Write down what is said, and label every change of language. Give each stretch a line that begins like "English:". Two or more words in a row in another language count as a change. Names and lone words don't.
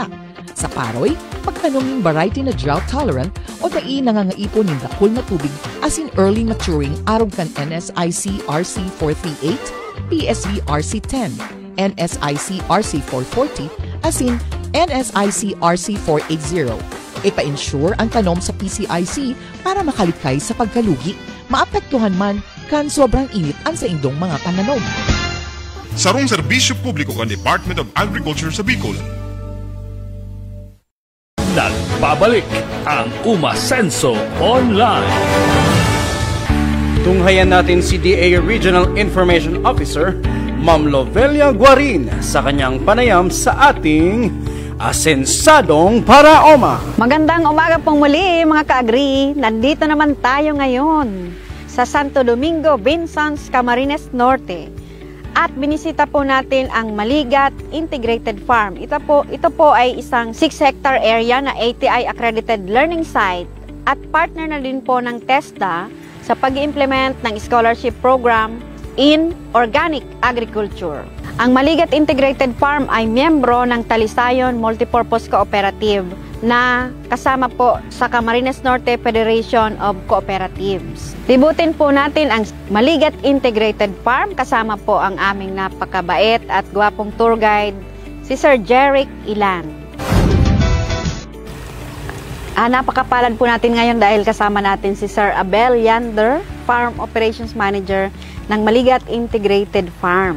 Bikol: Sa paroy, magtanom ng variety na
English: drought tolerant
Bikol: o dai nangangaipon ng dakul na tubig
English: as in early maturing
Bikol: arog kan NSIC RC 438, PSV RC 10, NSIC RC 440,
English: as in
Bikol: NSIC RC 480. Ipa-ensure ang tanom sa PCIC para makalikay sa pagkalugi. Maapektuhan man kan sobrang init ang sa indong mga pananom. Sarong serbisyo publiko kan Department of Agriculture sa Bicol.
Filipino: Nagbabalik ang Umasenso Online. Tunghayan natin si DA Regional Information Officer, Ma'am Lovelia Guarin, sa kanyang panayam sa ating Asensadong Paraoma. Magandang umaga pong muli mga ka-agri. Nandito naman tayo ngayon sa Santo Domingo, Vincents, Camarines Norte. At binisita po natin ang Maligat Integrated Farm. Ito po ay isang 6-hectare area na ATI
English: accredited learning site
Filipino: at partner na din po ng TESDA sa pag-implement ng
English: scholarship program in organic agriculture.
Filipino: Ang Maligat Integrated Farm ay miyembro ng Talisayon Multipurpose Cooperative na kasama po sa Camarines Norte Federation of Cooperatives. Libutin po natin ang Maligat Integrated Farm, kasama po ang aming napakabait at gwapong
English: tour guide,
Filipino: si Sir Jeric Ilan. Napakapalad po natin ngayon dahil kasama natin si Sir Abel Yander,
English: Farm Operations Manager
Filipino: ng Maligat Integrated Farm.